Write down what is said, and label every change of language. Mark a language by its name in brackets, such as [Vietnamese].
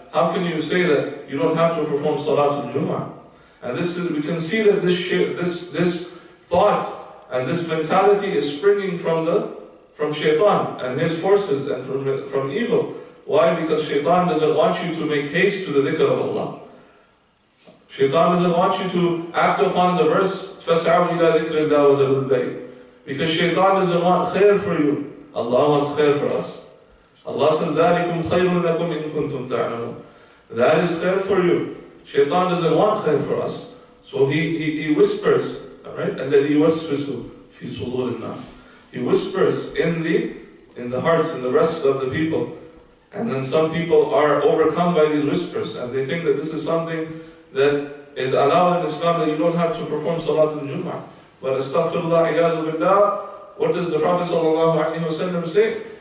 [English] How can you say that you don't have to perform Salatul Jumu'ah? And we can see that this thought and this mentality is springing from shaitan and his forces and from evil. Why? Because shaitan doesn't want you to make haste to the dhikr of Allah. Shaitan doesn't want you to act upon the verse, [Arabic] فَاسْعَوْا إِلَى ذِكْرِ اللَّهِ وَذَرُوا الْبَيْعَ. [English] Because shaitan doesn't want khair for you. Allah wants khair for us. Allah says, [Arabic] ذَلِكُمْ خَيْرٌ لَكُمْ إِن كُنْتُمْ تَعْلَمُونَ. [English] That is khair for you. Shaitan doesn't want khair for us. So he whispers, alright? [Arabic] الَّذِي يُوَسْوِسُ فِي صُدُورِ النَّاسِ. [English] He whispers in the hearts and the breasts of the people. And then some people are overcome by these whispers, and they think that this is something that is allowed in Islam, that you don't have to perform Salat al-Jumu'ah. But astaghfirullah, iyadu billah, what does the Prophet ﷺ say?